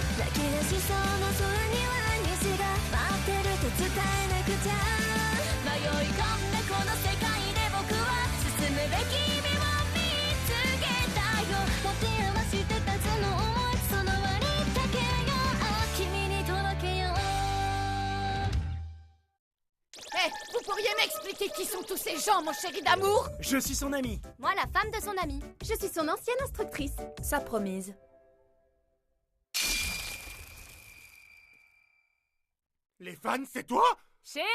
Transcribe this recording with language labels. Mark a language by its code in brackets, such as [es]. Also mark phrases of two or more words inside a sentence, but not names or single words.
[ja] 泣き出しそうな空には虹が待ってると伝えなくちゃ。迷い込んだこの世界で僕は進むべき意味を見つけたよ。持て余してたその想い、その割だけよ君に届けよう。 [fr] Hé, vous pourriez m'expliquer qui sont tous ces gens, mon chéri d'amour? Je suis son ami. Moi, la femme de son ami. Je suis son ancienne instructrice. Sa promise. Les fans, c'est toi?